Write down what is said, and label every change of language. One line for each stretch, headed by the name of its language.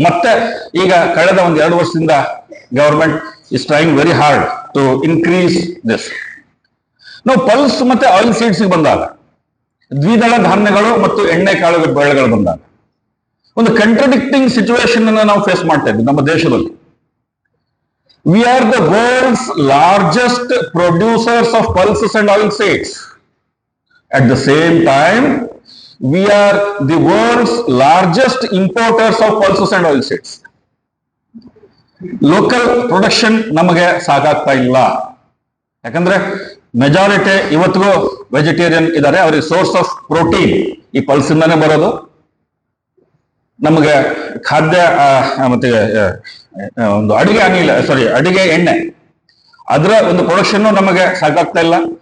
Kannada: ಮತ್ತೆ ಈಗ ಕಳೆದ 1-2 ವರ್ಷದಿಂದ
English: Government is trying very hard to increase this.
Kannada: ನಾವು ಪಲ್ಸ್ ಮತ್ತೆ ಆಯಿಲ್ ಸೀಡ್ಸ್ ಬಂದಾಗ, ದ್ವಿದಳ ಧಾನ್ಯಗಳು ಮತ್ತು ಎಣ್ಣೆ ಕಾಳು ಬೆಳೆಗಳು ಬಂದಾಗ ಒಂದು ಕಂಟ್ರಡಿಕ್ಟಿಂಗ್ ಸಿಚುವೇಶನ್ ಅನ್ನು ನಾವು ಫೇಸ್ ಮಾಡ್ತಾ ಇದ್ವಿ ನಮ್ಮ ದೇಶದಲ್ಲಿ.
English: We are the world's largest producers of pulses and oil seeds. At the same time, we are the world's largest importers of pulses and oil seeds. Local production
Kannada: ನಮಗೆ ಸಾಕಾಗ್ತಾ ಇಲ್ಲ. ಯಾಕಂದ್ರೆ ಮೆಜಾರಿಟಿ ಇವತ್ತಿಗೂ ವೆಜಿಟೇರಿಯನ್ ಇದ್ದಾರೆ. ಅವರಿಗೆ ಸೋರ್ಸ್ ಆಫ್ ಪ್ರೋಟೀನ್ ಈ pulse ಇಂದಾನೆ ಬರೋದು. ನಮಗೆ ಖಾದ್ಯ ಮತ್ತೆ ಒಂದು ಅಡಿಗೆ ಎಣ್ಣೆ, ಅದರ ಒಂದು ಪ್ರೊಡಕ್ಷನ್ ನಮಗೆ ಸಾಕಾಗ್ತಾ ಇಲ್ಲ.